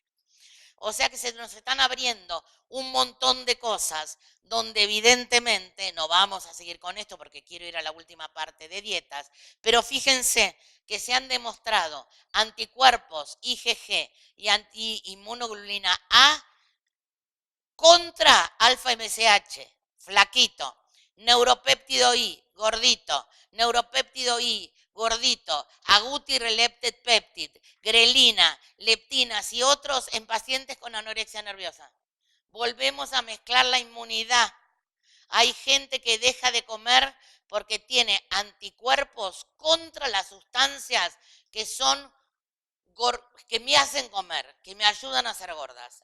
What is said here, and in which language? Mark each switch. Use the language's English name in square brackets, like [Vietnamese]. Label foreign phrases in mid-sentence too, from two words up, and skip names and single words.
[Spanish] O sea que se nos están abriendo un montón de cosas donde evidentemente, no vamos a seguir con esto porque quiero ir a la última parte de dietas, pero fíjense que se han demostrado anticuerpos IgG y antiinmunoglobulina A contra alfa MSH, flaquito, neuropéptido I, gordito, neuropéptido I, gordito, agutirrelepted peptide, grelina, leptinas y otros en pacientes con anorexia nerviosa. Volvemos a mezclar la inmunidad. Hay gente que deja de comer porque tiene anticuerpos contra las sustancias que son que me hacen comer, que me ayudan a ser gordas.